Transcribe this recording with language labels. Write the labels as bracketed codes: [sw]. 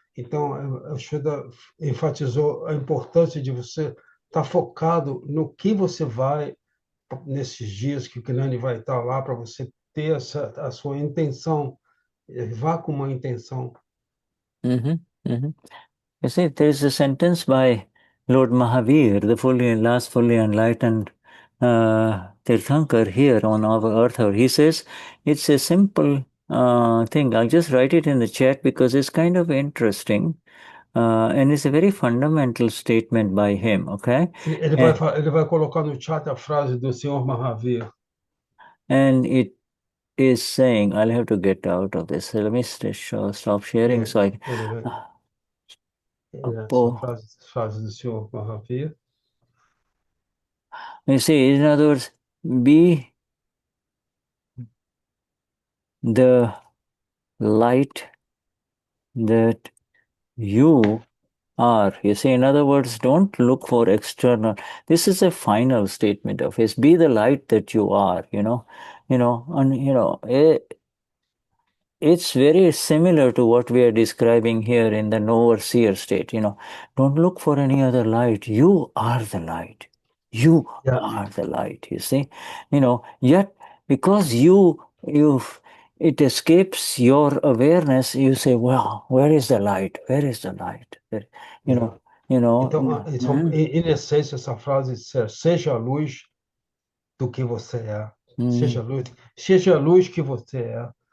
[pt] Então, o Shuddha enfatizou a importância de você estar focado no que você vai, nesses dias que o Gnani vai estar lá, para você ter a sua intenção. Vá com uma intenção. [en] You see, there is a sentence by Lord Mahavir, the last fully enlightened Tirthankar here on our earth. He says, it's a simple thing. I'll just write it in the chat because it's kind of interesting. And it's a very fundamental statement by him, okay? [pt] Ele vai colocar no chat a frase do Senhor Mahavir. [en] And it is saying, I'll have to get out of this. So let me stop sharing so I can... [pt] frase do Senhor Mahavir. [en] You see, in other words, be the light that you are. You see, in other words, don't look for external. This is a final statement of his. Be the light that you are, it's very similar to what we are describing here in the Knower-Seer state, Don't look for any other light. You are the light. You are the light, you see. Yet because it escapes your awareness, you say, well, where is the light? Where is the light? [pt] Então, em essência, essa frase seja a luz do que você é. Seja a luz que você é.